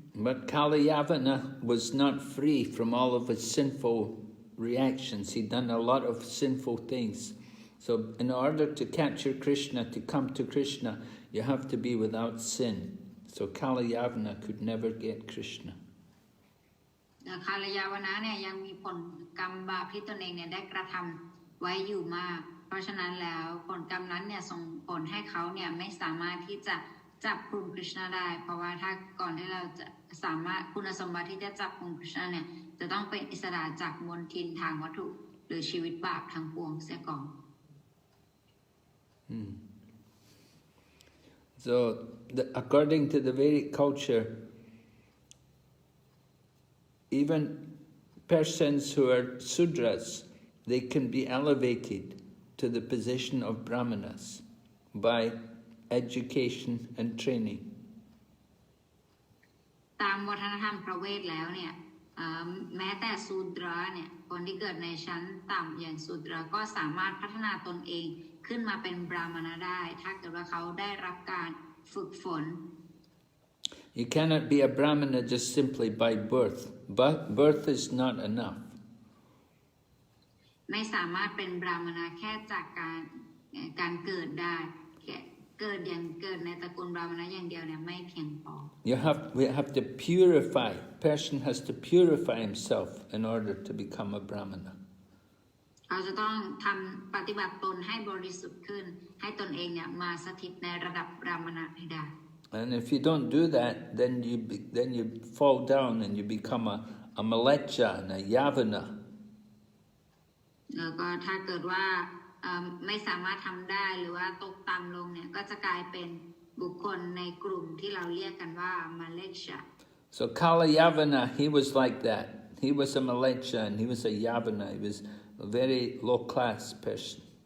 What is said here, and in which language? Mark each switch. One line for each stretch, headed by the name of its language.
English: But Kalayavana was not free from all of his sinful reactions. He'd done a lot of sinful things. So in order to capture Krishna, to come to Krishna, you have to be without sin. So Kalayavana could never get Krishna.
Thai: คาลยาวนะเนี่ยยังมีผลกรรมบาปที่ตนเองเนี่ยได้กระทำไว้อยู่มากเพราะฉะนั้นแล้วผลกรรมนั้นเนี่ยส่งผลให้เขาเนี่ยไม่สามารถที่จะจับกลุ่มคริชนาได้เพราะว่าถ้าก่อนที่เราจะสามารถคุณสมบัติที่จะจับกลุ่มคริชนาเนี่ยจะต้องเป็นอิสระจากมลทินทางวัตถุหรือชีวิตบาปทั้งปวงเสียก่อน
English: So according to the Vedic culture, even persons who are Sudras, they can be elevated to the position of Brahmanas by education and training.
Thai: ตามวัฒนธรรมพระเวทแล้วเนี่ยแม้แต่สูตราเนี่ยคนที่เกิดในชั้นต่ำอย่างสูตราก็สามารถพัฒนาตนเองขึ้นมาเป็นบราหมณได้ถ้าเกิดว่าเขาได้รับการฝึกฝน
English: You cannot be a Brahmana just simply by birth. But birth is not enough.
Thai: ไม่สามารถเป็นบราหมณแค่จากการเกิดได้เกิดในตระกูลบราหมณอย่างเดียวเนี่ยไม่เพียงพอ
English: We have to purify. Person has to purify himself in order to become a Brahmana.
Thai: เขาจะต้องทำปฏิบัติตนให้บริสุทธิ์ขึ้นให้ตนเองเนี่ยมาสถิตในระดับบราหมณให้ได้
English: And if you don't do that, then you fall down and you become a malecha and a yavana.
Thai: แล้วก็ถ้าเกิดว่าไม่สามารถทำได้หรือว่าตกต่ำลงเนี่ยก็จะกลายเป็นบุคคลในกลุ่มที่เราเรียกกันว่ามาเลชะ
English: So Kalayavana, he was like that. He was a malecha and he was a yavana. He was a very low-class person.